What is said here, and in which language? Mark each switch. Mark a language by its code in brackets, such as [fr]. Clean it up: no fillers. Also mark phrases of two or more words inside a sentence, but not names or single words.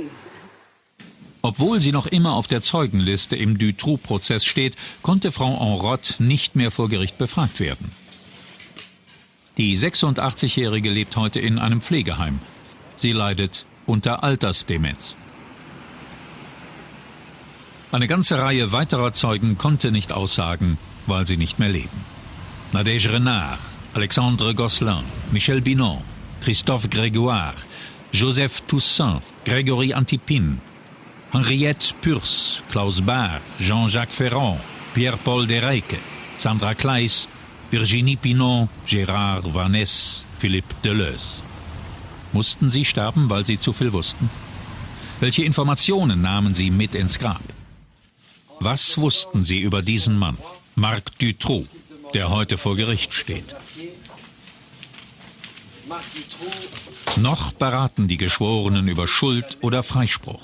[de] Obwohl sie noch immer auf der Zeugenliste im Dutroux-Prozess steht, konnte Frau Enroth nicht mehr vor Gericht befragt werden. Die 86-Jährige lebt heute in einem Pflegeheim. Sie leidet unter Altersdemenz. Eine ganze Reihe weiterer Zeugen konnte nicht aussagen, weil sie nicht mehr leben. Nadège Renard, Alexandre Gosselin, Michel Binon, Christophe Grégoire, Joseph Toussaint, Grégory Antipin, Henriette Purs, Klaus Bahr, Jean-Jacques Ferrand, Pierre-Paul Dereyke, Sandra Kleis, Virginie Pinon, Gérard Vaness, Philippe Deleuze. Mussten sie sterben, weil sie zu viel wussten? Welche Informationen nahmen sie mit ins Grab? Was wussten sie über diesen Mann, Marc Dutroux, der heute vor Gericht steht? Noch beraten die Geschworenen über Schuld oder Freispruch.